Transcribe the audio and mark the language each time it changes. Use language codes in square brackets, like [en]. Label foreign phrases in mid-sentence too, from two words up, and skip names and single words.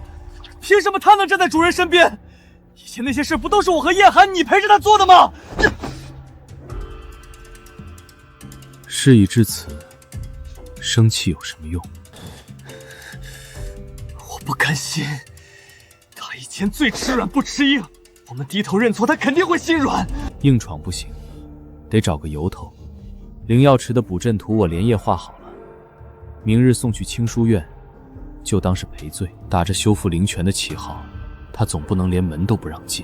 [zh] 憑什麼他能站在主人身邊？以前那些事不都是我和葉寒你陪着他做的嗎？事已至此，生氣有什麼用？我不甘心，他以前最吃軟不吃硬，我們低頭認錯，他肯定會心軟。硬闖不行，得找個由頭。靈藥池的補陣圖我連夜畫好了，明日送去青書院，就當是賠罪。打着修復靈泉的旗號，他總不能連門都不讓進。